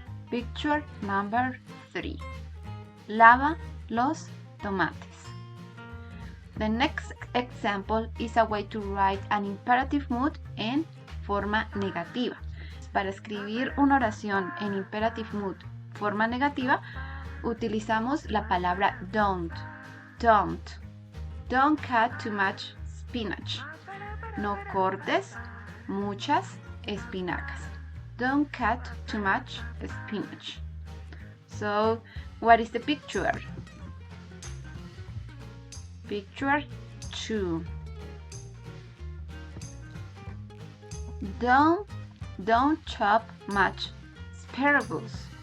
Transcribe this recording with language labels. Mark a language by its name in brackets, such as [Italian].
[English] Picture number 3. [Spanish] Lava los tomates. [English] The next example is a way to write an imperative mood [Spanish] en forma negativa. Para escribir una oración en [English] imperative mood [Spanish] forma negativa, utilizamos la palabra don't. [English] Don't. Don't cut too much spinach. [Spanish] No cortes muchas espinacas. [English] Don't cut too much spinach. So, what is the picture? Picture 2. Don't chop much asparagus.